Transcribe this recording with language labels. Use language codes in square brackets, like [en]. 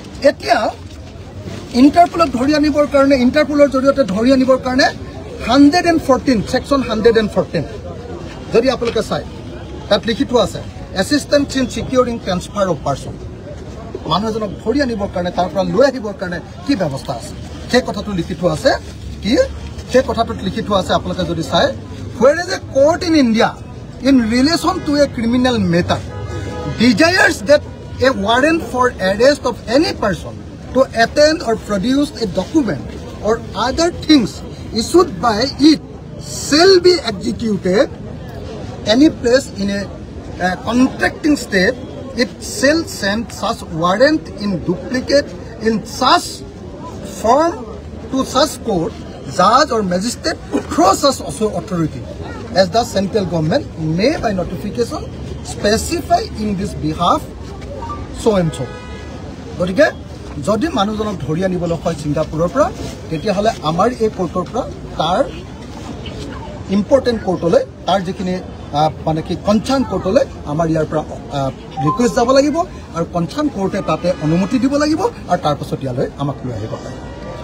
[as] এতিয়া ইণ্টাৰপলক ধৰি আনিবৰ কাৰণে, ইণ্টাৰপলৰ জৰিয়তে ধৰি আনিবৰ কাৰণে 114 ছেকশ্যন 114 যদি আপোনালোকে চায়, তাত লিখি থোৱা আছে assistance in securing transfer of person. মানুহ এজনক ধৰি আনিবৰ কাৰণে, তাৰ পৰা লৈ আহিবৰ কাৰণে কি ব্যৱস্থা আছে, সেই কথাটো লিখি থোৱা আছে। কি সেই কথাটোত লিখি থোৱা আছে আপোনালোকে যদি চায়, [en] where is a court in India in relation to a criminal matter desires that a warrant for arrest of any person to attend or produce a document or other things issued by it shall be executed any place in a contracting state. It shall send such warrant in duplicate in such form to such court, judge or magistrate through such authority as the central government may by notification specify in this behalf so and so. [as] গতিকে যদি মানুহজনক ধৰি আনিবলৈ হয় ছিংগাপুৰৰ পৰা, তেতিয়াহ'লে আমাৰ এই কোৰ্টৰ পৰা তাৰ ইম্পৰ্টেণ্ট কোৰ্টলৈ, তাৰ যিখিনি মানে কি কনচাৰ্ণ কোৰ্টলৈ আমাৰ ইয়াৰ পৰা ৰিকুৱেষ্ট যাব লাগিব, আৰু কনচাৰ্ণ কোৰ্টে তাতে অনুমতি দিব লাগিব, আৰু তাৰপাছত ইয়ালৈ আমাক লৈ আহিব পাৰিব।